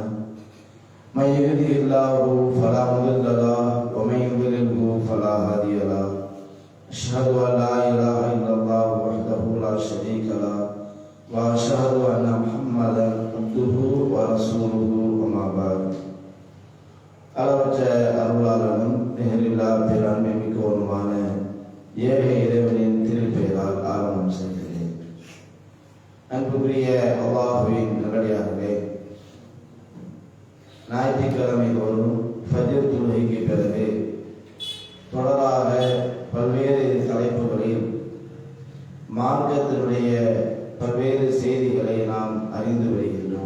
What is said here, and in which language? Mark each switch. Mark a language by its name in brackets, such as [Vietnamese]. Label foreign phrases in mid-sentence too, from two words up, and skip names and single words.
[Arabic] من يهده الله فلا مضل له ومن يضلله فلا هادي له. أشهد أن لا إله إلا الله وحده لا شريك له وأشهد أن محمدا عبده ورسوله وما بعد. [Tamil] அளவற்ற அருளாளனும் நிகரில்லா பேராண்மை மிக்கவனுமான ஏக இறைவனின் திருப்பெயரால் ஆரம்பம் செய்கிறேன். அன்புக்குரிய அல்லாஹுவின் நல்லடியார்களே, ஞாயிற்றுக்கிழமை தோறும் ஃபஜ்ர் தொழுகைக்கு பிறகு தொடராக பல்வேறு தலைப்புகளில் மார்க்கத்தினுடைய பல்வேறு செய்திகளை நாம் அறிந்து வருகின்றோம்.